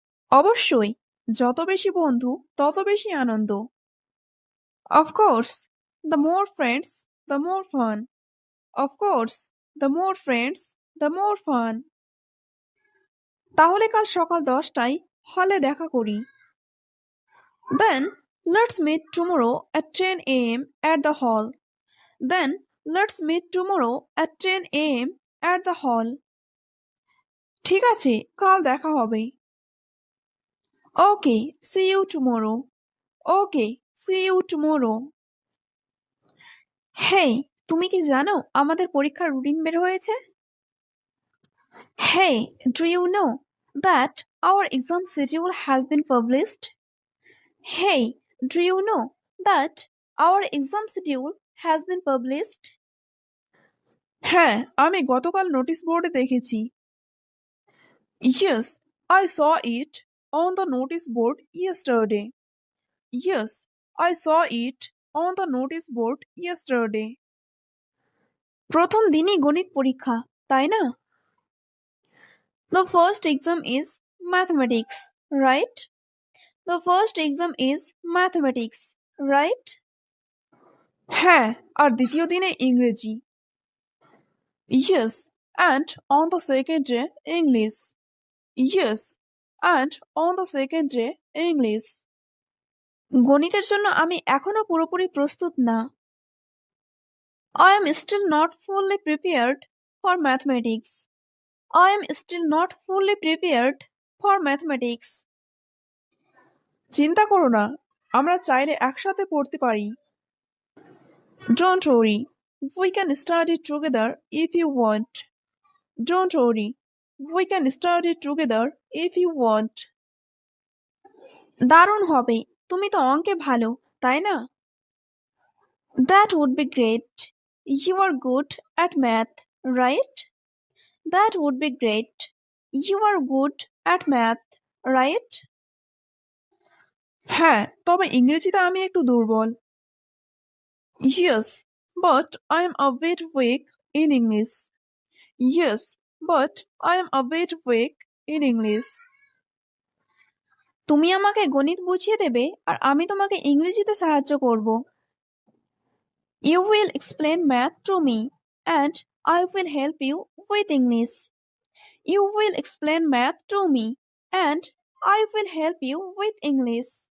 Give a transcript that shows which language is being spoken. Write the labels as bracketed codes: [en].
[bn] অবশ্যই, যত বেশি বন্ধু তত বেশি আনন্দ। [en] Of course, the more friends, the more fun. Of course, the more friends, the more fun. [bn] তাহলে কাল সকাল 10টায় হলে দেখা করি। [en] Then let's meet tomorrow at 10 a.m. at the hall. Then let's meet tomorrow at 10 a.m. at the hall. [bn] ঠিক আছে, কাল দেখা হবে। [en] Okay, see you tomorrow. Okay, see you tomorrow. [bn] Hey, তুমি কি জানো আমাদের পরীক্ষার রুটিন বের হয়েছে? [en] Hey, do you know that our exam schedule has been published? Hey, do you know that our exam schedule has been published? [bn] হ্যাঁ, আমি গতকাল নোটিশ বোর্ডে দেখেছি। [en] Yes, I saw it on the notice board yesterday. Yes, I saw it on the notice board yesterday. [bn] প্রথম দিনই গণিত পরীক্ষা, তাই না? [en] The first exam is mathematics, right? The first exam is mathematics, right? [bn] হ্যাঁ, আর দ্বিতীয় দিনে ইংরেজি। [en] Yes, and on the second day English. Yes, and on the second day English. [bn] গণিতের জন্য আমি এখনো পুরোপুরি প্রস্তুত না। [en] I am still not fully prepared for mathematics. I am still not fully prepared for mathematics. [bn] চিন্তা করো না, আমরা চাইলে একসাথে পড়তে পারি। [en] Don't worry, we can study together if you want. Don't worry, we can study together if you want. [bn] দারুণ হবে, তুমি তো অঙ্কে ভালো, তাই না? [en] That would be great. You are good at math, right? That would be great. You are good at math, right? [bn] হ্যাঁ, তবে ইংরেজিতে আমি একটু দুর্বল। [en] Yes, but I am a bit weak in English. Yes, but I am a bit weak in English. [bn] তুমি আমাকে গণিত বুঝিয়ে দেবে আর আমি তোমাকে ইংরেজিতে সাহায্য করব। [en] You will explain math to me and I will help you with English. You will explain math to me and I will help you with English.